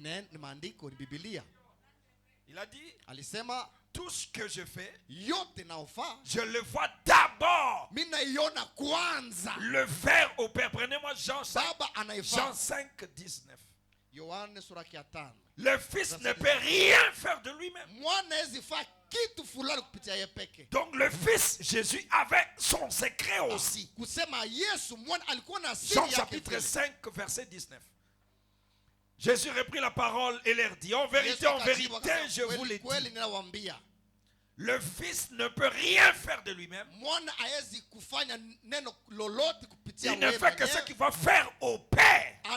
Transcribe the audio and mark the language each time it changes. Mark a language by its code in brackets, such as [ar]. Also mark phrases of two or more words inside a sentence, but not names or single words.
[fr] Il a dit, tout ce que je fais, je le vois d'abord le faire au Père. Prenez-moi Jean 5, 19. Le Fils ne peut rien faire de lui-même. [sw] Mwana hawezi fanya kitu fulani kupitia yeye peke. [fr] Donc le Fils, Jésus, avait son secret aussi. [sw] Kusema Yesu mwana alikuwa na siri [fr] Jean [sw] yake. [fr] chapitre 5, verset 19. Jésus reprit la parole et leur dit, en vérité, je vous l'ai dit. Le Fils ne peut rien faire de lui-même. Il ne fait que ce qu'il va faire au Père.